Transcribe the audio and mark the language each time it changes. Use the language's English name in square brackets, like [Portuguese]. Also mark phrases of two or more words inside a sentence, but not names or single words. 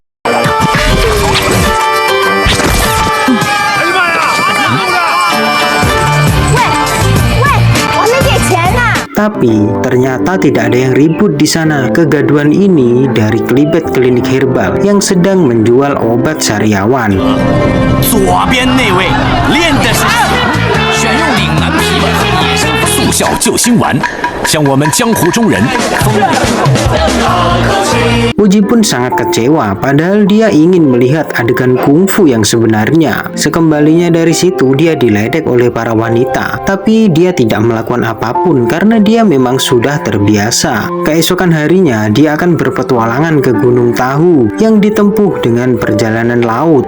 [Indonesian] Tapi ternyata tidak ada yang ribut di sana. Kegaduhan ini dari Kelibet Klinik Herbal yang sedang menjual obat sariawan. [Chinese] 左边那位练的是选用岭南枇杷和野生速效救心丸，像我们江湖中人。 [Indonesian] Wuji pun sangat kecewa, padahal dia ingin melihat adegan kungfu yang sebenarnya. Sekembalinya dari situ, dia diledek oleh para wanita, tapi dia tidak melakukan apapun karena dia memang sudah terbiasa. Keesokan harinya, dia akan berpetualangan ke Gunung Tahu yang ditempuh dengan perjalanan laut.